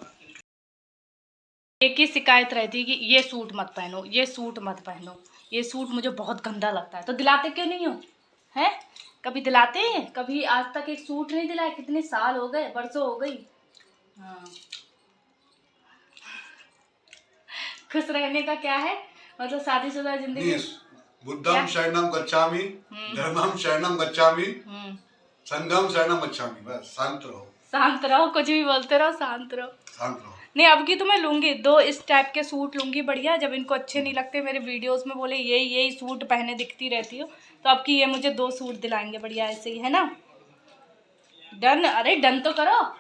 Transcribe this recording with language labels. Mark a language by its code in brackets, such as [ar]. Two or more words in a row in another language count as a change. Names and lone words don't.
[hi] एक ही शिकायत रहती है कि ये सूट मत पहनो, ये सूट मत पहनो, ये सूट मुझे बहुत गंदा लगता है। तो दिलाते क्यों नहीं हो? हैं? कभी दिलाते हैं? कभी आज तक एक सूट नहीं दिलाया? कितने साल हो गए, बरसों हो गई। हाँ, खुश रहने का क्या है मतलब, शादीशुदा जिंदगी। [pi] बुद्धम शरणम गच्छामि, धर्मम शरणम गच्छामि, संघम शरणम गच्छामि। [hi] बस शांत रहो, शांत रहो, कुछ भी बोलते रहो, शांत रहो, शांत रहो। नहीं अब की तो मैं लूँगी 2 इस टाइप के सूट लूँगी बढ़िया। जब इनको अच्छे नहीं लगते, मेरे वीडियोस में बोले यही सूट पहने दिखती रहती हो, तो अब की ये मुझे 2 सूट दिलाएंगे बढ़िया ऐसे ही, है ना? डन? अरे डन तो करो।